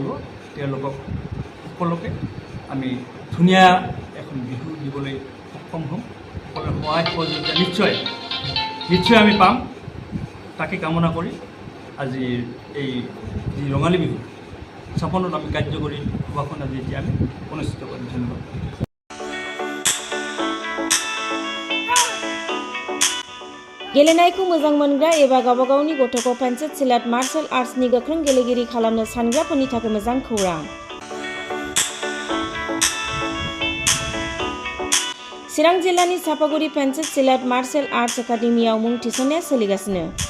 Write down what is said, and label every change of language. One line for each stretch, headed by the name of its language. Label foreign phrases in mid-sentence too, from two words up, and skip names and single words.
Assamese: তেওঁলোকক সকলোকে আমি ধুনীয়া এখন বিহু দিবলৈ সক্ষম হ'ম। সকলোৰে সহায় সহযোগিতা নিশ্চয় আমি পাম, তাকে কামনা কৰি আজিৰ এই যি ৰঙালী বিহু ৫৬ত আমি কাৰ্যকৰী সভাখন আজি এতিয়া আমি অনুষ্ঠিত কৰিম। ধন্যবাদ।
Bodo: गेलेनायखौ मोजां मोनग्रा एबा गावबा गावनि गथ'खौ पेन्सिल सिलाट मार्शल आर्ट्सनि गोख्रों गेलेगिरि खालामनो सानग्राफोरनि थाखाय मोजां खौरां। चिरां जिल्लानि चापागुरि पेन्सिल सिलाट मार्शल आर्ट्स एकाडेमियाव मुं थिसननाया सोलिगासिनो।